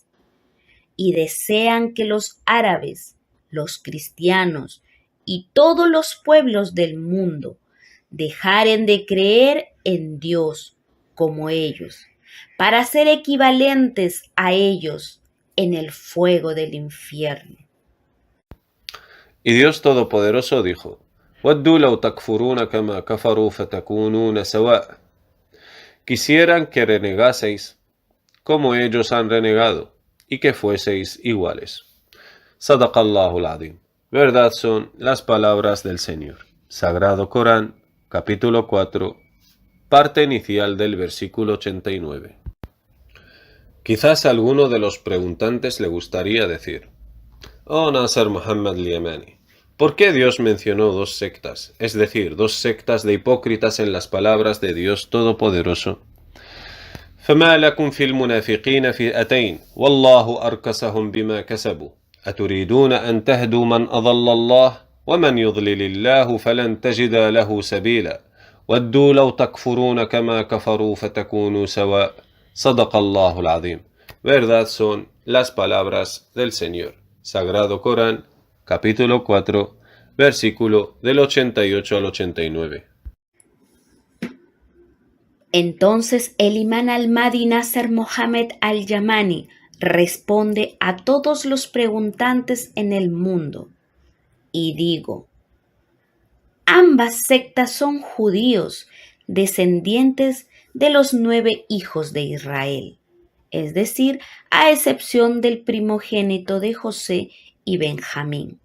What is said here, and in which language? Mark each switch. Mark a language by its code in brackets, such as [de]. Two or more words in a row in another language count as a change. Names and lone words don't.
[es] Y desean que los árabes, los cristianos y todos los pueblos del mundo dejaren de creer en Dios como ellos, para ser equivalentes a ellos en el fuego del infierno. Y Dios Todopoderoso dijo: [ar] وَدُّوا لَوْ تَكْفُرُونَ كَمَا كَفَرُوا فَتَكُونُونَ سَوَاءً. [es] Quisieran que renegaseis como ellos han renegado, y que fueseis iguales. [ar] صدق الله العظيم. [es] Verdad son las palabras del Señor. Sagrado Corán, capítulo 4, parte inicial del versículo 89. Quizás a alguno de los preguntantes le gustaría decir: Oh Nasser Muhammad al-Yamani, ¿por qué Dios mencionó dos sectas, es decir, dos sectas de hipócritas en las palabras de Dios Todopoderoso? [ar] فما لكم في المنافقين فئتين والله أركسهم بما كسبوا أتريدون أن تهدوا من أضل الله ومن يضلل الله فلن تجد له سبيلا ودوا لو تكفرون كما كفروا فتكونوا سواء صدق الله العظيم. [es] Verdad son las palabras del Señor. Sagrado Corán, capítulo 4, versículo del 88 al 89. Entonces el imán al-Mahdi Nasser Mohammed al-Yamani responde a todos los preguntantes en el mundo y digo: ambas sectas son judíos, descendientes de los 9 hijos de Israel, es decir, a excepción del primogénito de José y Benjamín.